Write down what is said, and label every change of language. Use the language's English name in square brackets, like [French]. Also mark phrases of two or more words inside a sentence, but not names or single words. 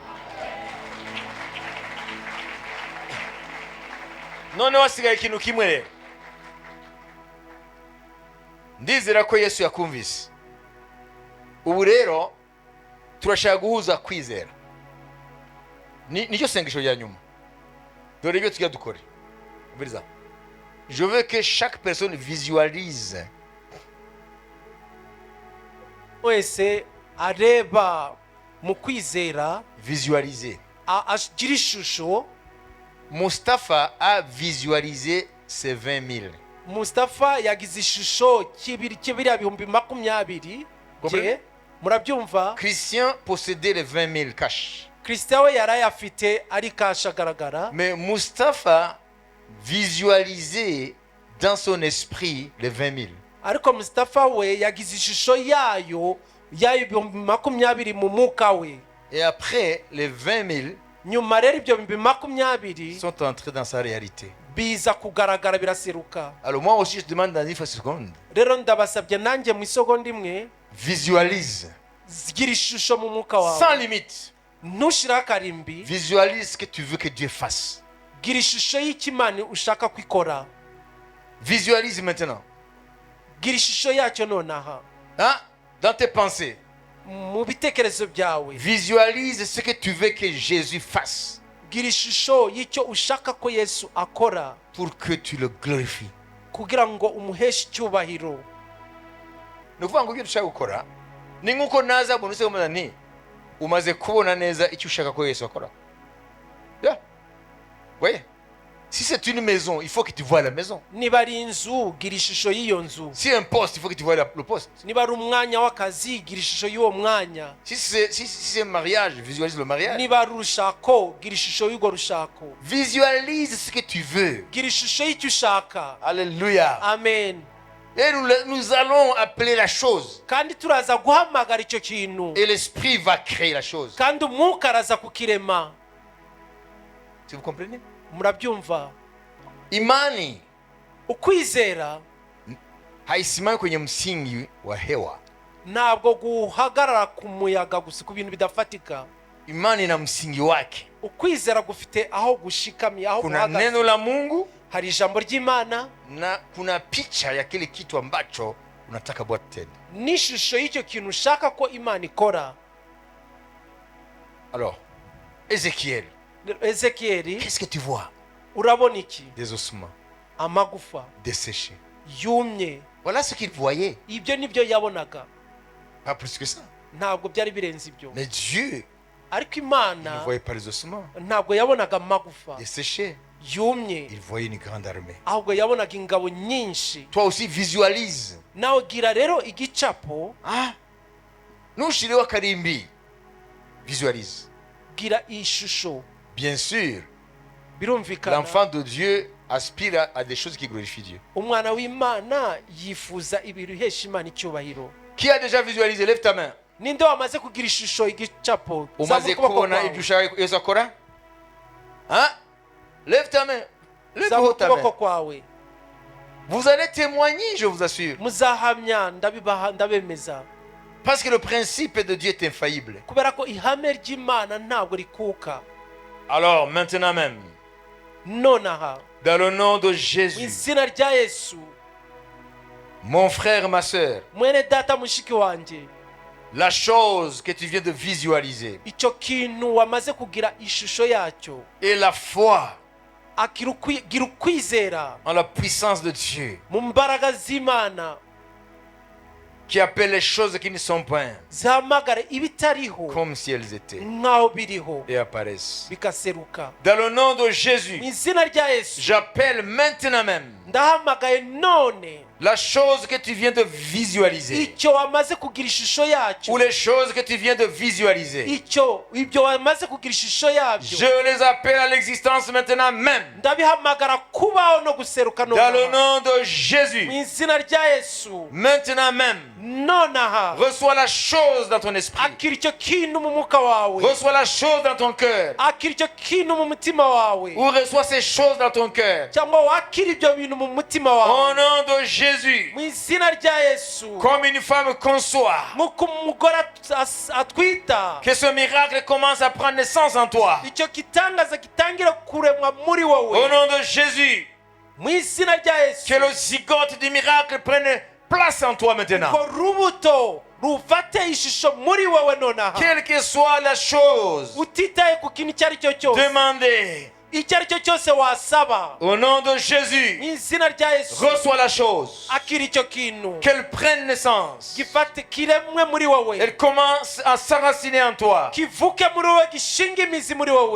[Kinyarwanda] None wasigaye ikintu kimwe rero, ndizera ko Yesu yakumvise. Ubu rero turashaka guhuza kwizera, nicyo sengesho rya nyuma. Dore ibyo tujya dukora. Ubiriza, [French] je veux que chaque personne visualise, [Kinyarwanda] wese areba mu kwizera, [French] visualiser. [Kinyarwanda] agira ishusho. [French] Mustafa a visualisé ces 20 000. [Kinyarwanda] Mustafa yagize ishusho kibiriya bihumbi 20. Je murabyumva? [French] Christian possédait les 20 000 cash. [Kinyarwanda] Christian we yarayafite ari cash agaragara. [French] Mais Mustafa visualisait dans son esprit les 20 000. [Kinyarwanda] Ariko Mustafa we yagize ishusho yayo bihumbi 20 mu muka we. [French] Et après, les 20 000 [Kinyarwanda] nyuma rero ibyo bihumbi 20 [French] sont entrés dans sa réalité. [Kinyarwanda] biza kugaragara biraseruka. [French] Alors moi aussi je demande dans 10 secondes. [Kinyarwanda] Rero ndabasabye nanjye mu isegonda imwe, [French] Visualise. [Kinyarwanda] gira ishusho mu muka wawe. [French] Sans limite. [Kinyarwanda] Ntushira akarimbi. [French] Visualise ce que tu veux que Dieu fasse. [Kinyarwanda] Gira ishusho y'ikimani ushaka kwikora. [French] Visualise maintenant. [Kinyarwanda] Gira ishusho yacyo nonaha. [French] Hein? Dans tes pensées. [Kinyarwanda] Mu bitekerezo byawe. [French] Visualise ce que tu veux que Jésus fasse. [Kinyarwanda] Gira ishusho y'icyo ushaka ko Yesu akora. [French] Pour que tu le glorifies. [Kinyarwanda] Kugira ngo umuheshe icyubahiro. Ni ukuvuga ngo ibyo dushaka gukora ni nk'uko naza umuntu use kumenya nti umaze kubona neza icyo ushaka ko Yesu akora. [English] Yeah. [French] Ouais. Si c'est une maison, il faut que tu vois la maison. [Kinyarwanda] Niba ari inzu, gira ishusho y'iyo nzu. [French] Si un poste, il faut que tu vois le poste. [Kinyarwanda] Niba ari umwanya w'akazi, gira ishusho y'uwo mwanya. [French] Si c'est un mariage, visualise le mariage. [Kinyarwanda] Niba ari urushako, gira ishusho y'urwo rushako. [French] Visualise ce que tu veux. [Kinyarwanda] Gira ishusho y'icyo ushaka. [French] Alléluia. Amen. Et nous allons appeler la chose. [Kinyarwanda] Kandi turaza guhamagara icyo kintu. [French] Et l'esprit va créer la chose. [Kinyarwanda] Kandi umwuka araza kukirema. [French] Si vous comprenez? [Kinyarwanda] Murabyumva? [Swahili] Imani [Kinyarwanda] ukwizera [Swahili] haisimami kwenye msingi wa hewa. [Kinyarwanda] ntabwo guhagarara ku muyaga gusa ku bintu bidafatika. [Swahili] Imani na msingi wake. [Kinyarwanda] Ukwizera gufite aho gushikamye, aho [Swahili] kuna [Kinyarwanda] guhagaze. [Swahili] neno la Mungu, [Kinyarwanda] hari ijambo ry'Imana, [Swahili] na kuna picha ya kile kitu ambacho unataka Bwana tende. [Kinyarwanda] n'ishusho y'icyo kintu ushaka ko Imana ikora. [French] Alors, Ézéchiel, [Kinyarwanda] Ezekieli, [French] qu'est-ce que tu vois? [Kinyarwanda] urabona iki? [French] Des ossements [Kinyarwanda] Amagufa [French] desséchés. [Kinyarwanda] yumye. [French] Voilà ce qu'il voyait. [Kinyarwanda] Ibyo nibyo yabonaga, [French] Pas plus que ça. [Kinyarwanda] ntabwo byari birenze ibyo. [French] Mais Dieu, [Kinyarwanda] Ariko [French] il ne [Kinyarwanda] Imana [French] voyait pas les ossements [Kinyarwanda] ntabwo yabonaga amagufa [French] desséchés. [Kinyarwanda] yumye, [French] Il voyait une grande armée. [Kinyarwanda] ahubwo yabonaga ingabo nyinshi. [French] Toi aussi visualise. [Kinyarwanda] Nawe gira rero igicapo, Ah, nushireho karimbi. Visualise. gira ishusho. [French] Bien sûr, [Kinyarwanda] Birumvikana [French] l'enfant de Dieu aspire à des choses qui glorifient Dieu. [Kinyarwanda] umwana w'Imana yifuza ibintu ihesha Imana icyubahiro. [French] Qui a déjà visualisé? Lève ta main. [Kinyarwanda] Ninde wamaze kugira ishusho igicapo? Umaze Zamuka ukuboko kubona kwawe. ibyo ushaka Yesu akora? [French] Hein? Lève ta main. Lève [Kinyarwanda] Zamuka [French] ta [Kinyarwanda] ukuboko [French] main. [Kinyarwanda] kwawe. [French] Vous allez témoigner, je vous assure. [Kinyarwanda] Muzahamya, ndabemeza. [French] Parce que le principe de Dieu est infaillible. [Kinyarwanda] Kubera ko ihame ry'Imana ntabwo rikuka. [French] Alors, maintenant même, [Kinyarwanda] Nonaha [French] dans le nom de [Kinyarwanda] mu [French] Jésus, [Kinyarwanda] izina rya Yesu, [French] mon frère, ma soeur, [Kinyarwanda] mwene data mushiki wanjye, [French] la chose que tu viens de visualiser [Kinyarwanda] icyo kintu wamaze kugira ishusho yacyo, [French] et la foi [Kinyarwanda] gira ukwizera [French] en la puissance de Dieu [Kinyarwanda] mu mbaraga z'Imana [French] qui appelle les choses qui ne sont point [Kinyarwanda] zihamagare ibitariho [French] comme si elles étaient [Kinyarwanda] nk'aho biriho [French] et apparaissent. [Kinyarwanda] bikaseruka. [French] Dans le nom de [Kinyarwanda] Mu [French] Jésus, [Kinyarwanda] izina rya Yesu [French] j'appelle maintenant même [Kinyarwanda] ndahamagaye none [French] la chose que tu viens de visualiser, [Kinyarwanda] icyo wamaze kugira ishusho [French] ou [Kinyarwanda] yacyo, [French] les choses que tu viens de visualiser, [Kinyarwanda] ibyo wamaze kugira ishusho yabyo, [French] je les appelle à l'existence maintenant même. [Kinyarwanda] ndabihamagara kubaho no guseruka [French] Dans le [Kinyarwanda] nonaha [French] nom de [Kinyarwanda] mu [French] Jésus, [Kinyarwanda] izina rya Yesu. [French] maintenant même, [Kinyarwanda] Nonaha [French] reçois la chose dans ton esprit. [Kinyarwanda] akira icyo kintu mu mwuka wawe, [French] Reçois la chose dans ton cœur. [Kinyarwanda] akira icyo kintu mu mutima wawe, [French] Ou reçois ces choses dans ton cœur. [Kinyarwanda] cyangwa wakira ibyo bintu mu mutima [French] Au [Kinyarwanda] wawe [French] nom de Jésus, [Kinyarwanda] mu izina rya Yesu. [French] comme une femme conçoit, [Kinyarwanda] Nk'uko umugore atwita, [French] que ce miracle commence à prendre naissance en toi. [Kinyarwanda] icyo gitangaza gitangira kuremwa muri wowe [French] Au nom de Jésus, [Kinyarwanda] mu izina rya Yesu. [French] que le zygote du miracle prenne place en toi maintenant. [Kinyarwanda] urwo rubuto rufate ishusho muri wowe nonaha, [French] Quelle que soit la chose, [Kinyarwanda] utitaye ku kintu icyo ari cyo cyose, [French] demandez. [Kinyarwanda] icyo ari cyo cyose wasaba [French] Au nom de [Kinyarwanda] mu [French] Jésus, [Kinyarwanda] izina rya Yesu. [French] reçois la chose. [Kinyarwanda] akira icyo kintu [French] Qu'elle prenne naissance. [Kinyarwanda] gifate kiremwe muri wowe, [French] Elle commence à s'enraciner en toi. [Kinyarwanda] kivuke muri wowe, gishinga imizi muri wowe,